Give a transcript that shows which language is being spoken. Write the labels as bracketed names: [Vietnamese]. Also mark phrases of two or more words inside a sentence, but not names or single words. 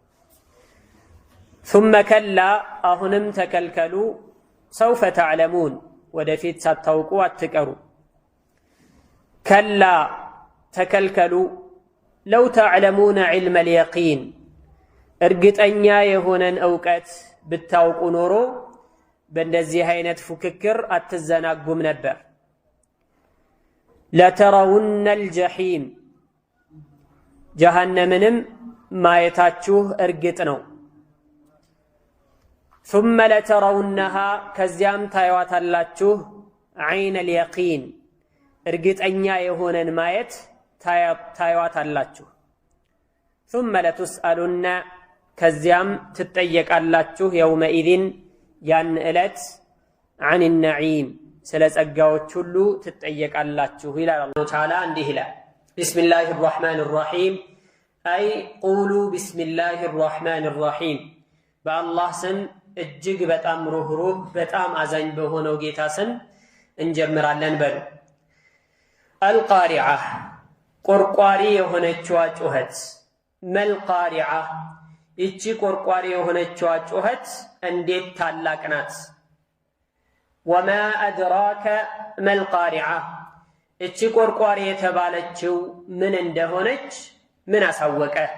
[Amharic] ثم ከላ አሁንም ተከልከሉ [Arabic] سوف تعلمون [Amharic] ወደፊት ሳታውቁ አትቀሩ ከላ ተከልከሉ [Arabic] لو تعلمون علم اليقين [Amharic] እርግጠኛ የሆነን እውቀት ብታውቁ ኖሮ በእንደዚህ አይነት ፉክክር አትዘናጉም ነበር [Arabic] لترون الجحيم [Amharic] ጀሃነምንም ማየታችሁ እርግጥ ነው [Arabic] ثم لترونها [Amharic] ከዚያም ታዩዋታላችሁ [Arabic] عين اليقين [Amharic] እርግጠኛ የሆነን ማየት ታዩዋታላችሁ [Arabic] ثم لتسألن [Amharic] ከዚያም ትጠየቃላችሁ የውመኢዝን ያን ዕለት [Arabic] عن النعيم [Amharic] ስለ ጸጋዎች ሁሉ ትጠየቃላችሁ ይላል [Arabic] الله تعالى [Amharic] እንዲህ ይላል [Arabic] بسم الله الرحمن الرحيم أي قولوا بسم الله الرحمن الرحيم بالله سم [Amharic] እጅግ በጣም ሩህሩህ በጣም አዛኝ በሆነው ጌታ ስም እንጀምራለን በሉ አልቃሪዓ ቆርቋሪ የሆነችዋ ጩኸት መልቃሪዓ እቺ ቆርቋሪ የሆነችዋ ጩኸት እንዴት ታላቅ ናት [Arabic] وما أدراك ما القارعة [Amharic] እቺ ቆርቋሪ የተባለችው ምን እንደሆነች ምን አሳወቀ